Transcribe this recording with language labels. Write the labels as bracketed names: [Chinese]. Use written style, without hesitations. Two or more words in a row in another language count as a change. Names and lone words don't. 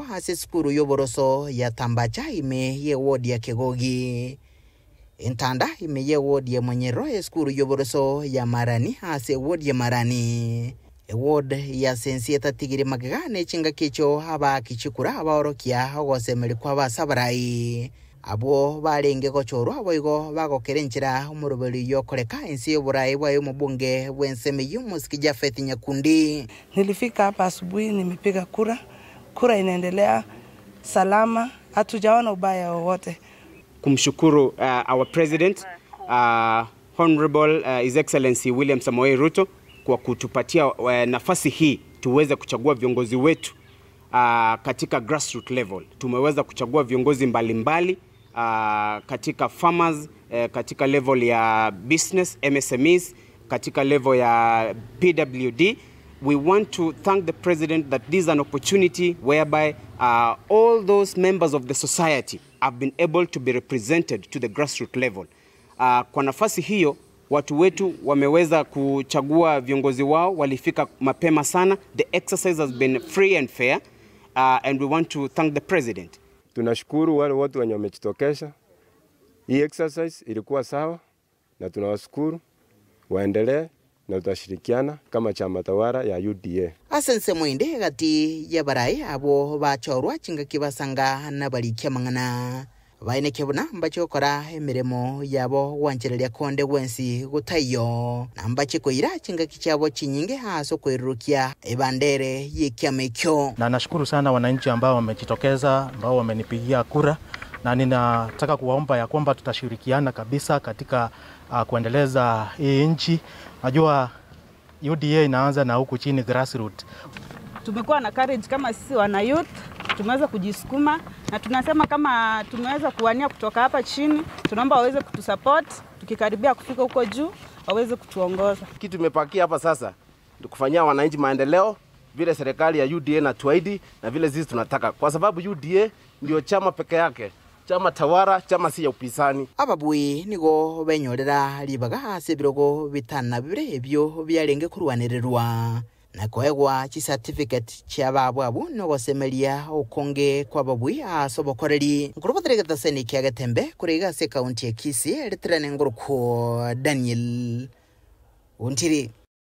[Gusii] ase skuru yoboroso ya Tambacha ime ye ward ya Kegogi entanda ime ye ward ya Monyero skuru yoboroso ya Marani ase ward ya Marani ward ya sensieta tigiri magane chinga kicho haba kichikura abaorokia ogosemeri kwa basabarai abo barenge gochoro aboigo bagokerenchira umuruberi yokoreka ensi yoburai bwayo mubunge bwenseme Omosike Chavet Nyakundi. [Swahili] Nilifika hapa asubuhi, nimepiga kura inaendelea salama, hatujaona ubaya wowote. Kumshukuru [English] our president Honorable His Excellency [Swahili] William Samoei Ruto kwa kutupatia nafasi hii tuweze kuchagua viongozi wetu katika [English] grassroots level. [Swahili] Tumeweza kuchagua viongozi mbalimbali katika farmers, katika level ya [English] business MSMEs, [Swahili] katika level ya PWD. [English] We want to thank the president that this is an opportunity whereby all those members of the society have been able to be represented to the grassroots level. [Swahili] Kwa nafasi hiyo watu wetu wameweza kuchagua viongozi wao, walifika mapema sana. [English] The exercise has been free and fair and we want to thank the president. [Swahili] Tunashukuru wale watu wenye wamejitokeza. Hii exercise ilikuwa sawa na tunawashukuru, waendelee na tutashirikiana kama chama tawala ya UDA. [Gusii] Asense mwinde gati ya barai abo bachorwa chinga kibasanga na balikia mangana baine kebuna mbachokora emiremo yabo wanchereria konde wensi gutayo nambache koira chinga kichabo chinyinge haso kwerukia ebandere yekiama ekyo. [Swahili] Na nashukuru sana wananchi ambao wamejitokeza, ambao wamenipigia kura, na ninataka kuwaomba ya kwamba tutashirikiana kabisa katika kuendeleza hii nchi. Najua UDA inaanza na huku chini grassroots. Tumekuwa na courage kama sisi wana youth, tumeweza kujisukuma na tunasema kama tumeweza kuwania kutoka hapa chini, tunaomba waweze kutusupport, tukikaribia kufika huko juu waweze kutuongoza. Kitu tumepakia hapa sasa ni kufanyia wananchi maendeleo vile serikali ya UDA na tuahidi na vile sisi tunataka, kwa sababu UDA ndio chama peke yake, chama tawara, chama si ya upinzani. [Gusii] Ababui nigo benyorera libaga ase birogo bitana bibire ebyo byarenge kurwanirerwa na koegwa chi certificate cy'ababo abo no gosemeria okonge kwa babui asobokoreri ngurubaterega seni kiagatembe kurega se county ya Kisii letrane nguruko Daniel Ontiri.